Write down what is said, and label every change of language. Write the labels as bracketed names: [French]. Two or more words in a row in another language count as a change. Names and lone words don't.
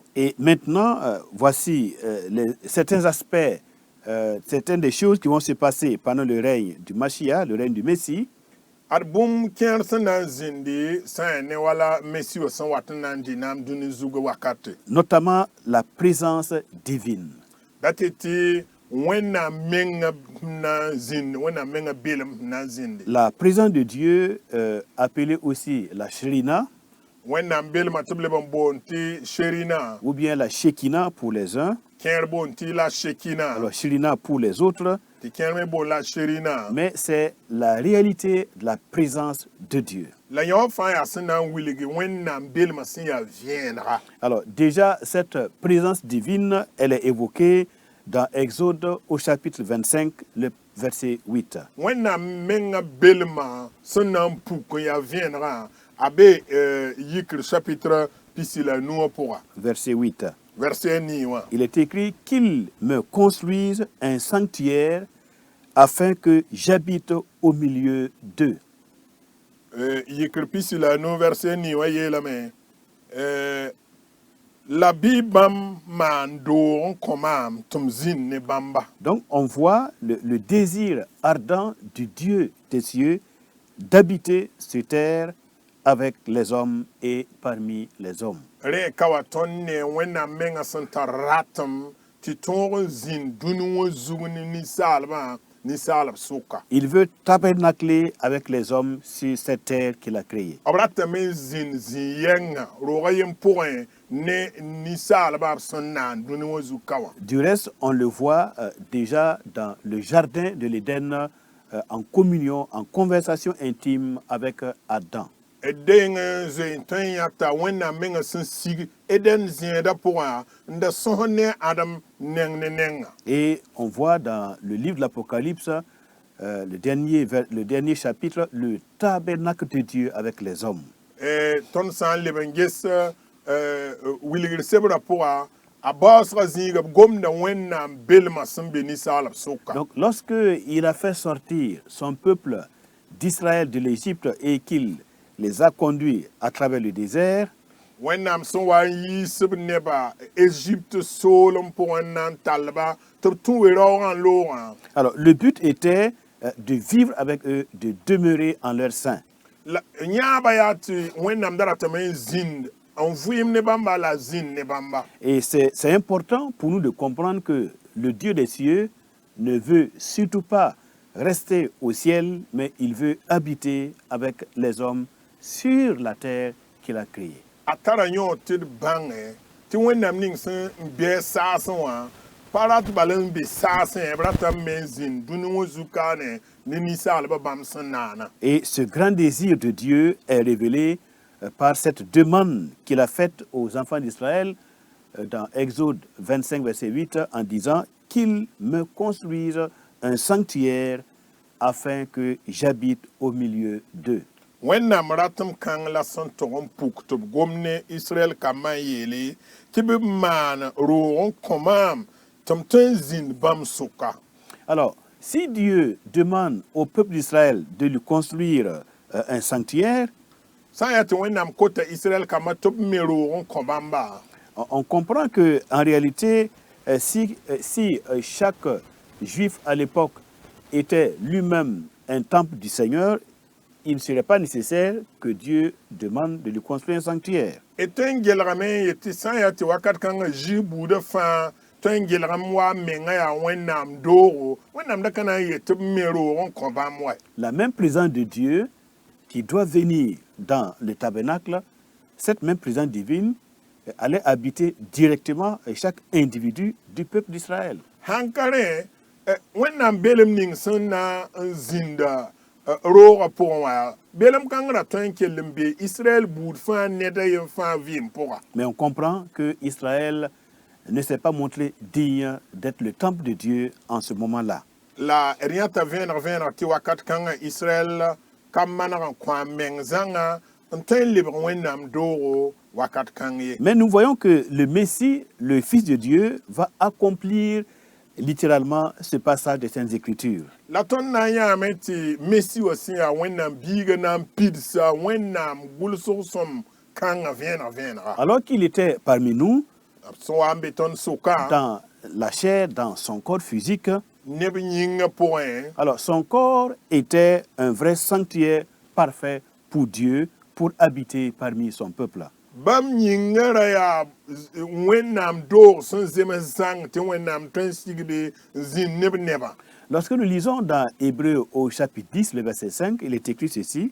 [French] Et maintenant, voici certains aspects certaines des choses qui vont se passer pendant le règne du Mashiach, le règne du Messie. [Mossi] Ad bum kẽer sẽn na n zĩndi sã ne wala Messi wã sẽn wat n na n dɩ dũni zugã wakate. [French] Notamment la présence divine. [Mossi] Dat tɩ Wẽnnaam menga na n zĩnd, Wẽnnaam menga belem na n zĩndi. [French] La présence de Dieu, appelée aussi la Shrina, [Mossi] Wẽnnaam belmã tɩ b leb n boond tɩ Sherina, [French] ou bien la Shekinah pour les uns, [Mossi] kẽer boond tɩ la Shekina, [French] alors Shrina pour les autres, [Mossi] tɩ kẽer me boond la Sherina. [French] mais c'est la réalité de la présence de Dieu. [Mossi] La yã wã fãa yaa sẽn na n wilgi Wẽnnaam belmã sẽn yaa vẽenega. [French] Alors déjà, cette présence divine, elle est évoquée dans Exode au chapitre 25, le verset 8. [Mossi] Wẽnnaam menga belmã sẽn na n puk n yaa vẽenegã a be yikr chapitre pisi la nu wã pʋga. [French] Verset 8. [Mossi] Verset 9 wã. [French] Il est écrit qu'il me construise un sanctuaire afin que j'habite au milieu d'eux. [Mossi] Yikr pisi la nu verset 9 wã yeelame la bɩ bãmb maan doog n kõ maam tɩ m zĩnd ne bãmba. [French] Donc on voit le désir ardent du Dieu des cieux d'habiter sur terre avec les hommes et parmi les hommes. [Mossi] Rẽ ka wa tõnd ne Wẽnnaam menga sẽn tar ratem tɩ tõog n zĩnd dũni wã zug ne ninsaalb sʋka. [French] Il veut tabernacler avec les hommes sur cette terre qu'il a créée. [Mossi] B ratame n zĩnd zĩ-yɛnga roogã yen pʋgẽ ne ninsaalbã b sẽn naan dũni wã zug ka wã. [French] Du reste, on le voit déjà dans le jardin de l'Éden en communion, en conversation intime avec Adam. [Mossi] D deng n zoe tõe n yãta Wẽnnaam menga sẽn sig Eden zẽeda pʋgã n da sõs ne Adam neng ne nenga. [French] Et on voit dans le livre de l'Apocalypse, le dernier chapitre, le tabernacle de Dieu avec les hommes. [Mossi] Tõnd sã n leb n ges wilgr sebrã pʋga a baoosga zĩiga b gomda Wẽnnaam belmã sẽn be ninsaalb sʋka. [French] Donc lorsque il a fait sortir son peuple d'Israël de l'Égypte et qu'il les a conduits à travers le désert, [Mossi] Wẽnnaam sẽn wa n yiisb neba Égypte soolem pʋgẽ n na n tallba tɩ b tũ we raoogã n loogã. [French] alors le but était de vivre avec eux, de demeurer en leur sein. [Mossi] Yãaba yaa tɩ Wẽnnaam da ratame n zĩnd n vɩɩm ne bãmba la zĩnd ne bãmba. [French] Et c'est important pour nous de comprendre que le Dieu des cieux ne veut surtout pas rester au ciel, mais il veut habiter avec les hommes sur la terre qu'il a créée. [Mossi] A tara yõ tɩ d bãnge tɩ Wẽnnaam ning sẽn bɩ saasẽ wã pa rat bala n be saasẽ b ratame me n zĩnd dũni wã zu-kaane ne ninsaalbã bãmb sẽn naana. [French] Et ce grand désir de Dieu est révélé par cette demande qu'il a faite aux enfants d'Israël dans Exode 25, verset 8, en disant qu'ils me construisent un sanctuaire afin que j'habite au milieu d'eux. [Mossi] Wẽnnaam ratem kãng la sẽn tog n puk tɩ b gom ne Israɛl kambã n yeele tɩ b maan roog n kõ maam tɩ m tõe n zĩnd bãmb sʋka. [French] Alors, si Dieu demande au peuple d'Israël de lui construire un sanctuaire, [Mossi] sã n yaa tɩ Wẽnnaam kota Israɛl kambã tɩ b me roog n kõ bãmba, [French] on comprend que en réalité, si chaque juif à l'époque était lui-même un temple du Seigneur, il ne serait pas nécessaire que Dieu demande de lui construire un sanctuaire. [Mossi] et tõe n gelgame n yetɩ sã n yaa tɩ wakat kãngã zig buudã fãa tõe n gelgame wa menga yaa Wẽnnaam doogo, Wẽnnaam da ka na n yet tɩ b me roog n kõ bãmb wa. [French] La même présence de Dieu qui doit venir dans le tabernacle, cette même présence divine allait habiter directement chaque individu du peuple d'Israël. [Mossi] Hankare Wẽnnaam belem ning sẽn na n zĩnda roogã pʋgẽ wã belem kãng ra tõe n kell n be Israël buud fãa neda yen fãa vɩɩm pʋga. [French] Mais on comprend que Israël ne s'est pas montré digne d'être le temple de Dieu en ce moment-là. [Mossi] La d yãta vẽeneg tɩ wakat kãngã Israël ka maneg n kõ a meng zãnga n tõe n lebg Wẽnnaam doogo wakat kãng ye. [French] Mais nous voyons que le Messie, le Fils de Dieu, va accomplir littéralement ce passage des Saintes Écritures. [Mossi] La tõnd na n yãame tɩ Messi wã sẽn yaa Wẽnnaam biigã na n pidsa Wẽnnaam gʋlsg sõm kãngã vẽenega. [French] Alors qu'il était parmi nous, [Mossi] b sẽn wa n be tõnd sʋka [French] dans la chair dans son corps physique. [Mossi] neb yĩngã pʋgẽ [French] Alors, son corps était un vrai sanctuaire parfait pour Dieu, pour habiter parmi son peuple. [Mossi] bãmb yĩngã ra yaa wẽnnaam doog sẽn zems zãng tɩ wẽnnaam tõe n sigde n zĩnd neb neba. [French] Lorsque nous lisons dans Hébreu au chapitre 10, le verset 5, il est écrit ceci: